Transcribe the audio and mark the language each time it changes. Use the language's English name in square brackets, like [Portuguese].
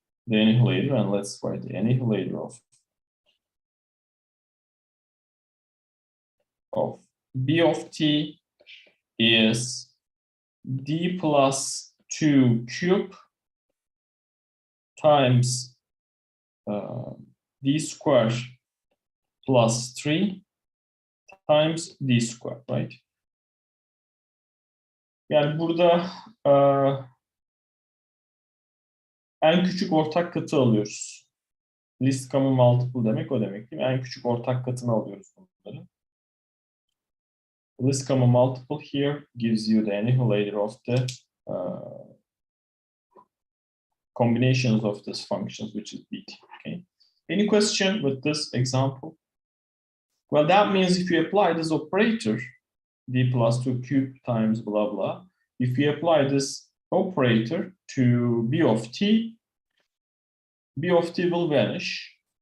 [English] the annihilator, and let's write the annihilator of b of t is d plus 2 cube times d square plus 3 times d square, right? [Turkish] Yani burada en küçük ortak katı alıyoruz. Least common multiple demek o demek değil mi? En küçük ortak katını alıyoruz bunları. [English] Least common multiple here gives you the annihilator of the combinations of these functions, which is bt. Okay. Any question with this example? Well, that means if you apply this operator, d plus 2 cube times blah blah, if you apply this operator to b of t will vanish.